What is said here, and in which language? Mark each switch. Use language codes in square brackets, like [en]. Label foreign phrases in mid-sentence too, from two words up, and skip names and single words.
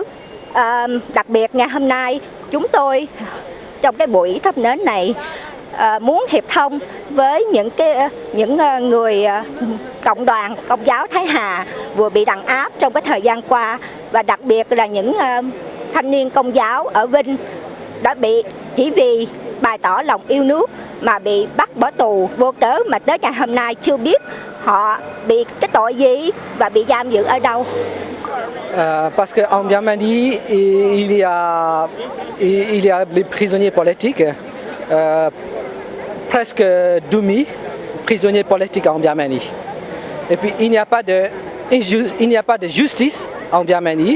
[vi] Đặc biệt ngày hôm nay chúng tôi trong cái buổi thắp nến này muốn hiệp thông với những người cộng đoàn Công giáo Thái Hà vừa bị đàn áp trong cái thời gian qua, và đặc biệt là những thanh niên Công giáo ở Vinh đã bị chỉ vì bày tỏ lòng yêu nước mà bị bắt bỏ tù vô cớ, mà tới ngày hôm nay chưa biết họ bị cái tội gì và bị giam giữ ở đâu. [fr] Parce qu'en Birmanie, il y a les prisonniers politiques, presque 2000 prisonniers politiques en Birmanie. Et puis il n'y a pas de justice en Birmanie.